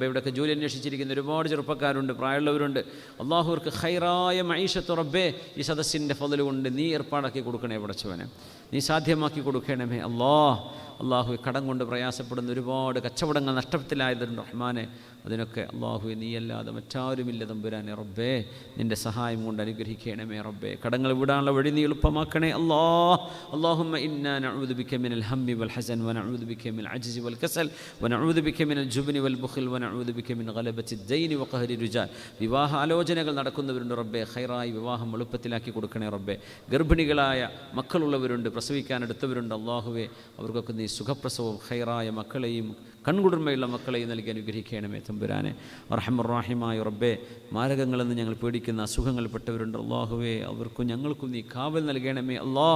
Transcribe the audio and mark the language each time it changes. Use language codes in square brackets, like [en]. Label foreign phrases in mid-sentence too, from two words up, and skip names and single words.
[ml] ഇവിടെയൊക്കെ ജോലി അന്വേഷിച്ചിരിക്കുന്ന ഒരുപാട് ചെറുപ്പക്കാരുണ്ട്, പ്രായമുള്ളവരുണ്ട്. അള്ളാഹുവർക്ക് ഖൈറായ മഈശത്ത് റബ്ബേ ഈ സദസ്സിൻ്റെ ഫضل കൊണ്ട് നീ ഏർപ്പാടാക്കി കൊടുക്കണേ പടച്ചവനെ. നീ സാധ്യമാക്കി കൊടുക്കണമേ അല്ലാഹ്. അള്ളാഹു കടം കൊണ്ട് പ്രയാസപ്പെടുന്ന ഒരുപാട് കച്ചവടങ്ങൾ നഷ്ടത്തിലായതുണ്ട് റഹ്മാനെ. അതിനൊക്കെ അള്ളാഹു നീയല്ലാതെ മറ്റാരുമില്ല തമ്പുരാനെ റബ്ബേ. നിൻ്റെ സഹായം കൊണ്ട് അനുഗ്രഹിക്കണമേ റബ്ബേ. കടങ്ങൾ വിടാനുള്ള വഴി നീ എളുപ്പമാക്കണേ അല്ലാഹ്. [ar] اللهم إنا نعوذ بك من الهم والحزن ونعوذ بك من العجز والكسل ونعوذ بك من الجبن والبخل ونعوذ بك من غلبة الدين وقهر الرجال. [ml] വിവാഹ ആലോചനകൾ നടക്കുന്നവരുണ്ട് റബ്ബേ. ഖൈറായി വിവാഹം എളുപ്പത്തിലാക്കി കൊടുക്കണേ റബ്ബേ. ഗർഭിണികളായ മക്കളുള്ളവരുണ്ട്, പ്രസവിക്കാനെടുത്തവരുണ്ട് അള്ളാഹുവേ. അവർക്കൊക്കെ നീ സുഖപ്രസവവും ഖൈറായ മക്കളെയും കൺകുളിർമയുള്ള മക്കളെ നൽകി അനുഗ്രഹിക്കണമേ തമ്പുരാനെ. അർഹമർ-റഹീമായ റബ്ബേ, മാരകങ്ങളെന്ന് ഞങ്ങൾ പേടിക്കുന്ന അസുഖങ്ങൾപ്പെട്ടവരുണ്ട് അല്ലാഹുവേ, അവർക്കും ഞങ്ങൾക്കും നീ കാവൽ നൽകണമേ അല്ലാഹ്.